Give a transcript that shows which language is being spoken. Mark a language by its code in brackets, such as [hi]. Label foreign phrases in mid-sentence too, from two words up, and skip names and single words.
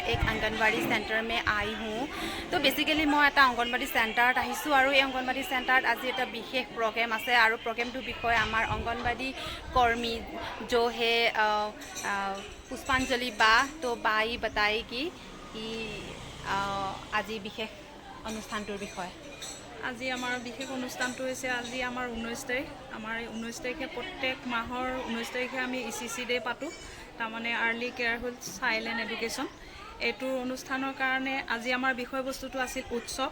[hi] एक आंगनवाड़ी सेंटर में आई हूं। तो बेसिकली मैं [as] এটা অংগনবাড়ী চেণ্টাৰত আহিছোঁ, আৰু এই অংগনবাড়ী চেণ্টাৰত আজি এটা বিশেষ প্ৰগ্ৰেম আছে। আৰু প্ৰগ্ৰেমটোৰ বিষয়ে আমাৰ অংগনবাড়ী কৰ্মী [hi] जो है पुष्पांजलि बा, तो बाई बताएगी कि [as] আজি বিশেষ অনুষ্ঠানটোৰ বিষয়ে। আজি আমাৰ বিশেষ অনুষ্ঠানটো হৈছে আজি আমাৰ 19 তাৰিখ। আমাৰ 19 তাৰিখে প্ৰত্যেক মাহৰ 19 তাৰিখে আমি ECC ডে পাতোঁ, তাৰমানে [en] early carehood child education. [as] এইটো অনুষ্ঠানৰ কাৰণে আজি আমাৰ বিষয়বস্তুটো আছিল উৎসৱ।